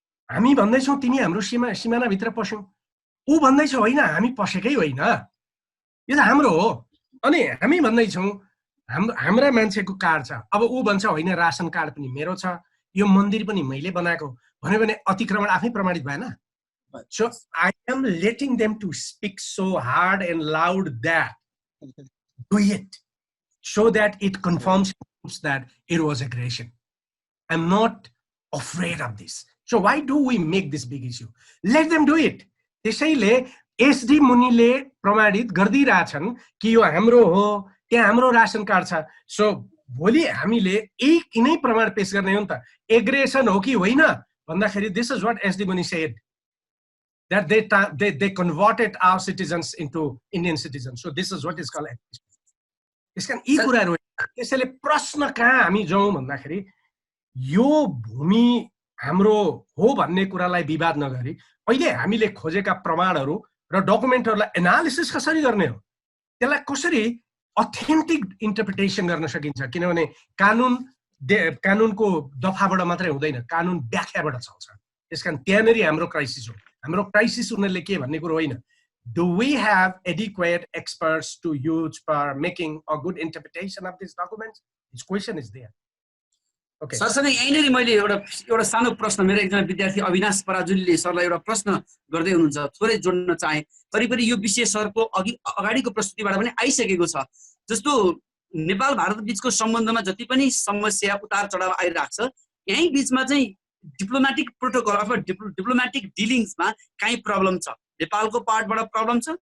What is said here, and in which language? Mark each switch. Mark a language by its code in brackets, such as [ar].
[ne] हामी भन्दैछौँ तिमी हाम्रो सिमानाभित्र पस्यौ, ऊ भन्दैछ होइन हामी पसेकै होइन, यो त हाम्रो हो। अनि हामी भन्दैछौँ हाम्रा मान्छेको कार्ड छ, अब ऊ भन्छ होइन रासन कार्ड पनि मेरो छ, यो मन्दिर पनि मैले बनाएको भन्यो भने अतिक्रमण आफै प्रमाणित भएन। [en] So I am letting them to speak so hard and loud that do it, so that it confirms that it was aggression. I'm not afraid of this. So why do we make this big issue? Let them do it. [ne] त्यसैले SD मुनिले प्रमाणित गर्दिरहेछन् कि यो हाम्रो हो, त्यहाँ हाम्रो रासन card छ। So भोलि हामीले एक नै प्रमाण पेश गर्ने हो नि त, एग्रेसन हो कि होइन भन्दाखेरि [en] this is what SD Muni said, that they converted our citizens into Indian citizens. So this is what is called aggression. [ne] त्यसकारण यी कुराहरू त्यसैले प्रश्न कहाँ हामी जाउँ भन्दाखेरि यो भूमि हाम्रो हो भन्ने कुरालाई विवाद नगरी अहिले हामीले खोजेका प्रमाणहरू र डकुमेन्टहरूलाई एनालिसिस कसरी गर्ने हो, त्यसलाई कसरी अथेन्टिक इन्टरप्रिटेसन गर्न सकिन्छ। किनभने कानुनको दफाबाट मात्रै हुँदैन, कानुन व्याख्याबाट चल्छ। त्यसकारण त्यहाँनेरि हाम्रो क्राइसिस हो। हाम्रो क्राइसिस उनीहरूले के भन्ने कुरो होइन, [en] do we have adequate experts to use for making a good interpretation of these documents? This question is there. Okay. [ne] सरसँग यहीँनिर मैले एउटा सानो प्रश्न, मेरो एकजना विद्यार्थी अविनाश पराजुलीले सरलाई एउटा प्रश्न गर्दै हुनुहुन्छ, थोरै जोड्न चाहे। करिब यो विषय सरको अगाडिको प्रस्तुतिबाट पनि आइसकेको छ। जस्तो नेपाल भारत बीचको सम्बन्धमा जति पनि समस्या उतार चढाव आइरहेको छ, यही बीचमा चाहिँ डिप्लोमेटिक प्रोटोकल अथवा डिप्लोमेटिक डिलिङ्समा कहीँ प्रब्लम छ, नेपालको पार्टबाट प्रब्लम छ,